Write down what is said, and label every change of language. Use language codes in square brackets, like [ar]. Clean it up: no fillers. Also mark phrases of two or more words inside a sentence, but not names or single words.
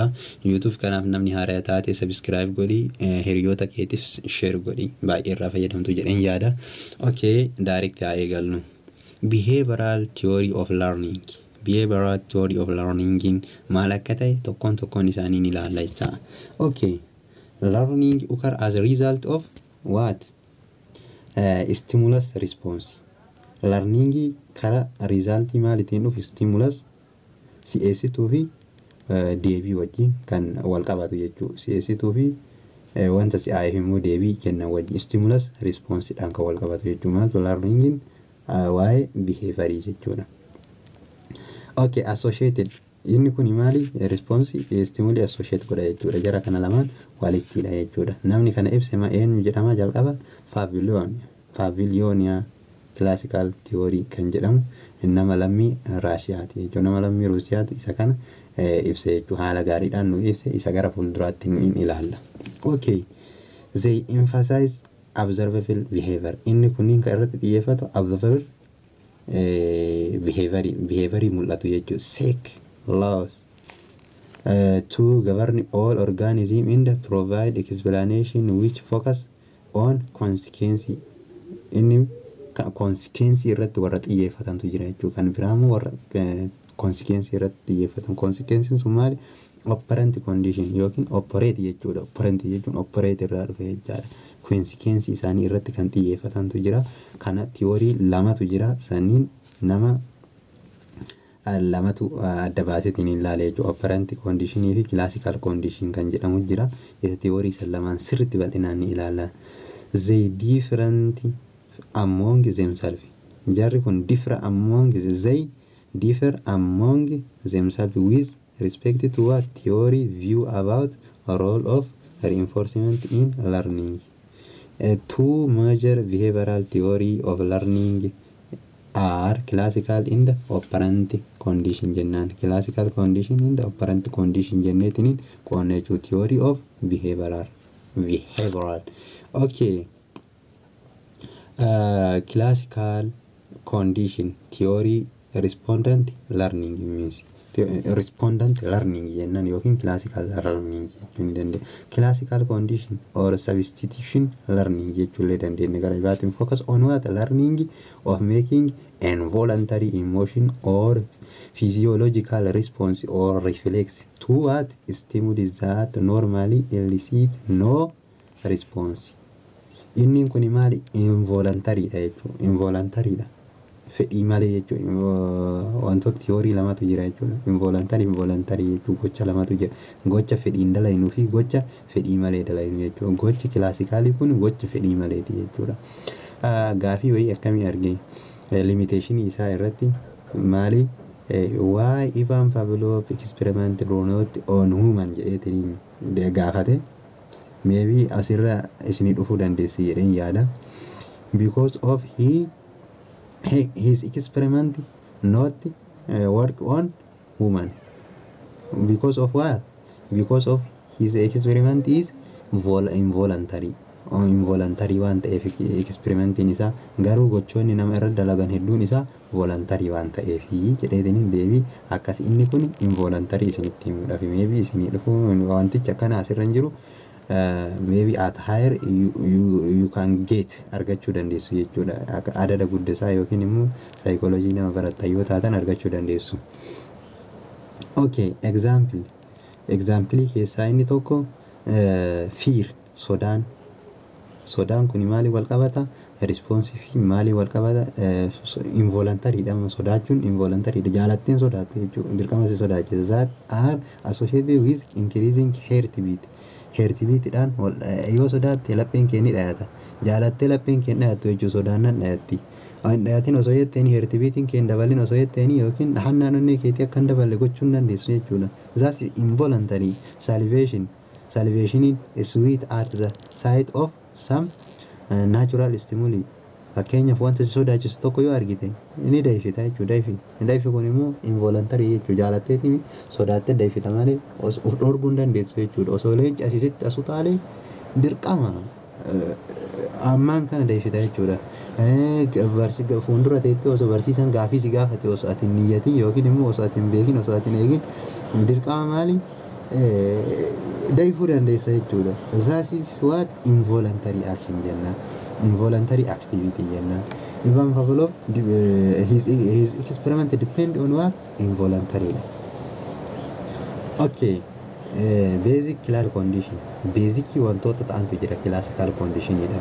[om] YouTube kanaaf namni haaraa taate subscribe godhi, hiriyoota keetiif share godhi, baay'ee irraa fayyadamtu jedheen yaada. Okay, direct haa eegallu. [en] Behavioral Theory of Learning. Behavioral Theory of Learning [om] maal akka ta'e tokkoon isaanii ni ilaalla jecha. Okay. [en] Learning occurs as a result of what? Stimulus response. [om] Learning kara result maalitiin dhufu stimulus CS2 fi deebii wajjin kan wal qabatu jechuudha. CS2 fi wanta CIF immoo deebii kennan wajjin [en] stimulus response [om] dhaan kan wal qabatu jechuudha. Maaltu learning waa'ee behaviorii jechuudha. Okay, associated. Inni kun maali? [en] Response stimuli associate [om] godha jechuudha. Jara kana lamaan walittidha jechuudha. Namni kana ibse eenyu jedhama jalqaba? Paviliyonia [en] classical theory [om] kan jedhamu nama lammii Raashiyaati jechuudha. Nama lammii Ruusiyaatu isa kana ibse jechuudha. Haala gaariidhaan nu ibse isa gara fuulduraatti ni ilaalla. Okay. [en] They emphasize observable behavior. [om] Inni kunniin kan irratti xiyyeeffatu [en] observable behaviorii [om] mul'atu jechuudha. [en] Seek laws to govern all organisms and provide explanation which focus on consequence. [om] Inni consequence irratti warra xiyyeeffatantu jira jechuudha. Kan biraamu warra consequence irratti xiyyeeffatan. Consequence sun maali? [en] Operant condition [om] yookiin operate jechuudha. Operant jechuun operate irraa dhufe jechaadha. Consequence isaanii irratti kan xiyyeeffatantu jira. Kana theory lamatu jira. Sanniin nama lamatu adda baasetiin ilaale jechuudha. [en] Operant condition [om] fi [en] classical condition [om] kan jedhamu jira. Isa theory san lamaan sirriitti bal'inaan ni ilaala. [en] They different among themselves. [om] Jarri kun [en] differ among themselves with respect to what theory view about a role of reinforcement in learning. Two major behavioral theory of learning are classical and operant condition jennaan. Classical condition and operant condition [om] jenneetiniin qoonnee jechuudha. [en] Theory of behavioral. Okay. Classical condition theory respondent learning means respondent learning [om] jennaan yookiin [en] classical learning [om] jechuu ni dandeenya. [en] Classical condition or substitution learning [om] jechuullee dandeenya. Gara biraatiin [en] focus on what learning of making involuntary emotion or physiological response or reflex to what stimuli that normally elicit no response. [om] Inni kun maali? Involuntary dha jechuudha. Involuntary dha. Fedhii malee jechuudha. Wantoota theory lamatu jira jechuudha. Involuntary jechuudha. Gocha lamatu jira. Gocha fedhiin dalaynuu fi gocha fedhii malee dalaynuu jechuudha. Gochi classically kun gocha fedhii maleeti jechuudha. Gaafii wayii akkamii argee limitation isaa irratti maali? [en] Why Ivan Pavlov experiment not on human [om] jedheetiin gaafate. Maybe asirra isinii dhufuu dandeessi jedheen yaada. [en] Because of his experiment not work on woman. Because of what? Because of his experiment is involuntary. [om] Involuntary waan ta'eef experimentiin isaa garuu gochoonni nama irra dalagan hedduun isaa voluntary waan ta'eef jedheetiniin deebii akkas inni kun involuntary isinitti himuudhaaf maybe isinii dhufuu wanticha akkana asirra hin jiru. [en] Maybe at higher you can get [om] argachuu dandeessu jechuudha. Adada guddasaa yookiin immoo psychology nama barattan yoo taatan argachuu dandeessu. Okay, example keessaa inni tokko fear sodaan kun maali wal qabata? Responsive maali wal qabata? Involuntary dha. Sodaachuun involuntary dha. Jaalatteen sodaatu jechuudha. Dirqama si sodaachisa. [en] That are associated with increasing heartbeat. [om] Heartbeat dhaan yoo sodaatte lapheen kee ni dhayata. Jaalattee lapheen kee dhayattu jechuudha. Sodaannan dhayatti. Waan dhayatiin osoo jetteeni heartbeatiin kee dabalin osoo jetteeni yookiin dhahannaan onnee keetii akka hin daballe gochuun dandeessu jechuudha. [en] That's involuntary. Salivation is sweet at the sight of some natural stimuli. [om] Fakkeenyaaf wanta si sodaachisu tokko yoo argite ni dayfita jechuudha. Dayfi kun immoo involuntary jechuudha. Jaalatteetiin sodaattee dayfita malee of dhorguu hin dandeessu jechuudha. Osoo leenci asisitti asu taalee dirqama ammaan kana deefita jechuudha. Fuuldura teettee osoo barsiisan gaafii si gaafate osoo ati hin niyyatin yookiin immoo osoo ati hin beekin osoo ati hin eegin dirqama maali deefuu dandeessa jechuudha. [en] That is what involuntary action jennaan. Involuntary activity jennaan. Ivan Pavlov his experiment depend on what involuntary. Okay. Basic classical condition. [om] Basic wantoota ta'antu jira [en] classical condition [om] jedhama.